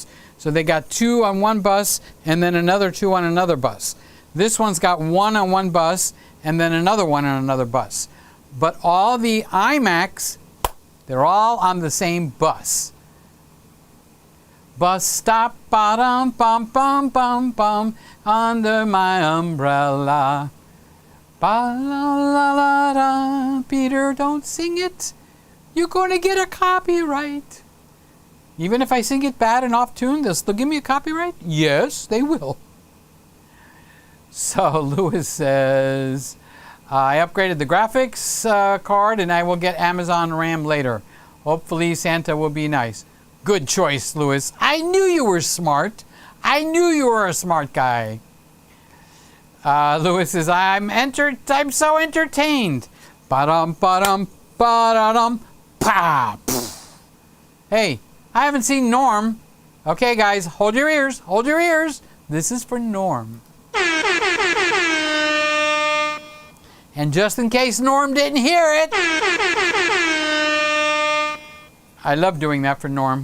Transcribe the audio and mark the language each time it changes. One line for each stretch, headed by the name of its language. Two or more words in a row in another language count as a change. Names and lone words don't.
English: So they got two on one bus and then another two on another bus. This one's got one on one bus and then another one on another bus. But all the iMacs, they're all on the same bus. Bus stop, ba-dum, bum, bum, bum, bum, under my umbrella. Ba-la-la-la-da. Peter, don't sing it. You're going to get a copyright. Even if I sing it bad and off tune, they'll still give me a copyright? Yes, they will. So Lewis says, I upgraded the graphics card and I will get Amazon RAM later. Hopefully Santa will be nice. Good choice, Lewis. I knew you were smart. I knew you were a smart guy. Lewis says, I'm so entertained. Ba-dum, ba-dum, ba-da-dum, pa. Hey, I haven't seen Norm. Okay, guys, hold your ears. Hold your ears. This is for Norm. And just in case Norm didn't hear it, I love doing that for Norm.